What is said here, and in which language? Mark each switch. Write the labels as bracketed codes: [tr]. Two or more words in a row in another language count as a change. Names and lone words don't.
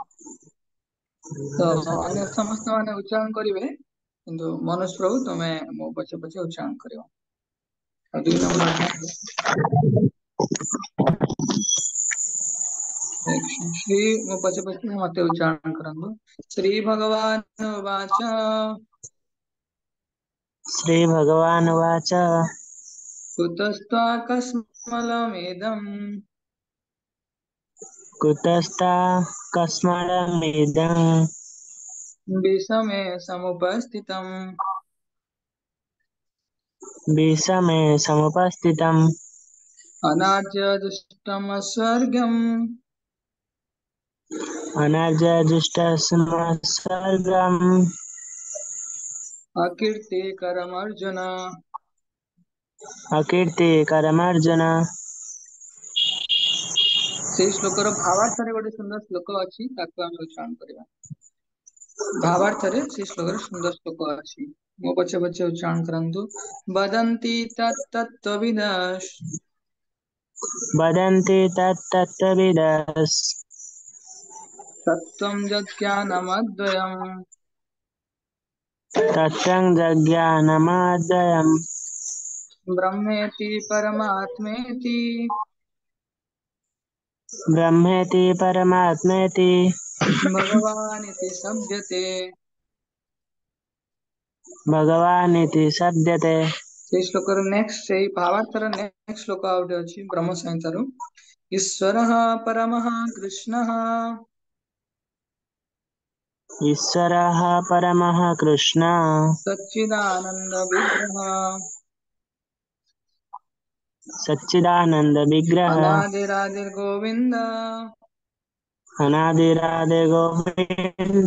[or] ତ ଅନ୍ୟ ସମସ୍ତ ମାନେ ଉଚ୍ଚାରଣ କରିବେ, କିନ୍ତୁ ମନୋଜ ପ୍ରଭୁ ତମେ ମୋ ପଛେ ପଛେ ଉଚ୍ଚାରଣ କରିବ। ଆଉ 2 ନମ୍ବର ଅଧ୍ୟାୟ ଶ୍ରୀ ମୋ ପଛେ ପଛେ ମତେ ଉଚ୍ଚାରଣ କରନ୍ତୁ। [sa] ଶ୍ରୀ ଭଗବାନ ଉବାଚ श्री भगवान उवाच कुतस्त्वाकस्मलमिदम् कुतस्ता कस्मलमिदं विषमे समुपस्थितम् विषमे समुपस्थितम् अनार्यदुष्टमस्वर्गम् अनर्जजुष्टसमस्वर्गम् अकीर्तिकरमर्जुन। अकीर्तिकरमर्जुन। [or] ସେଇ ଶ୍ଲୋକର ଭାବାର୍ଥରେ ଗୋଟେ ସୁନ୍ଦର ଶ୍ଲୋକ ଅଛି, ତାକୁ ଆମେ ଉଚ୍ଚାରଣ କରିବା। ଭାବାର୍ଥରେ ସେଇ ଶ୍ଲୋକରେ ସୁନ୍ଦର ଶ୍ଲୋକ ଅଛି, ମୋ ପଛେ ପଛେ ଉଚ୍ଚାରଣ କରନ୍ତୁ। [sa] वदन्ति तत्तत्त्वविदः वदन्ति तत्तत्त्वविदस् तत्त्वं यज्ञानमद्वयम् तत्त्वं जज्ञानमद्वयम् ब्रह्मेति परमात्मेति ब्रह्मेति परमात्मेति भगवानिति शब्दते। भगवानिति शब्दते। [or] ସେଇ ଶ୍ଲୋକର ନେକ୍ସଟ, ସେଇ ଭାବାର୍ଥର ନେକ୍ସଟ ଶ୍ଲୋକ ଆଉ ଗୋଟେ ଅଛି ବ୍ରହ୍ମ ସଂହିତାରୁ। [sa] ଈଶ୍ୱରଃ ପରମଃ କୃଷ୍ଣଃ ईश्वरः परमः कृष्ण सच्चिदानंद विग्रह सच्चिदानंद विग्रह अनादिरादिर्गोविन्द अनादिरादि गोविंद